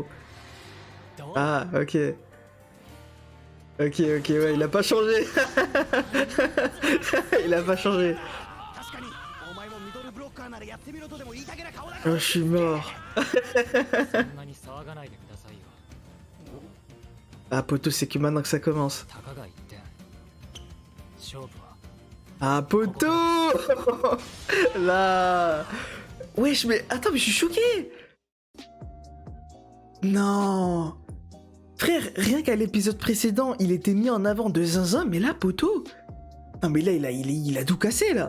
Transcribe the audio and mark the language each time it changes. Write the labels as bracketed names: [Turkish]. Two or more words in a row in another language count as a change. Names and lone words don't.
[French] Ah, ok. Ok, ouais, il a pas changé. Il a pas changé. [Japanese] 確かにお前もミドルブロッカーならやってみろとでも言いたげな顔だ [French] Oh, je suis mort. [Japanese] そんなに騒がないでくださいよ。 [French] Ah, poteau, c'est que maintenant que ça commence. [Japanese] たかが1点。勝負は [French] Ah, poteau. Là. Wesh, mais attends, mais je suis choqué. Non. Frère, rien qu'à l'épisode précédent, il était mis en avant de zinzin, mais là, poteau. Non, mais là, il a tout cassé, là.